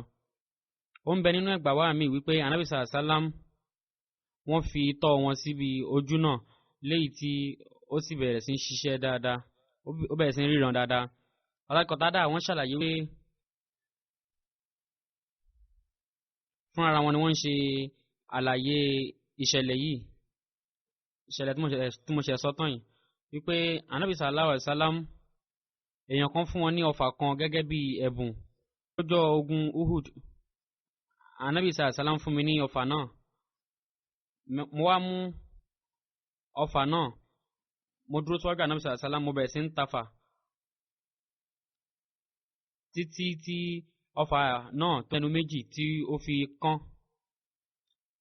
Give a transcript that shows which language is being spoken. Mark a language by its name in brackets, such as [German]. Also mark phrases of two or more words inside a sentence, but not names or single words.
[Yoruba] Ó ń bẹ nínú ẹgbàá wa mi wípé Ànábì sallam wọ́n fi tọ́ wọn síbi ojú náà, léyìí tí ó sì bẹ̀rẹ̀ sí ń ṣiṣẹ́ dáadáa, ó bẹ̀rẹ̀ sí ń ríran dáadáa. Hazrat Qatada wọ́n ṣàlàyé pé fún ara wọn ni wọ́n ń ṣe àlàyé ìṣẹ̀lẹ̀ yìí, ìṣẹ̀lẹ̀ tí mo ṣe sọ tán yìí, wípé Ànábì [Arabic] صلى الله عليه وسلم [Yoruba] èèyàn kan fún wọn ní ọfà kan gẹ́gẹ́ bí ẹ̀bùn lọ́jọ́ ogun Uhud. Ànábì sallam fún mi ní ọfà náà, mo wá mú ọfà náà, mo dúró síwájú Ànábì sallam, mo bẹ̀rẹ̀ sí ń tafà títí tí ọfà náà tẹnu méjì tí ó fi kán.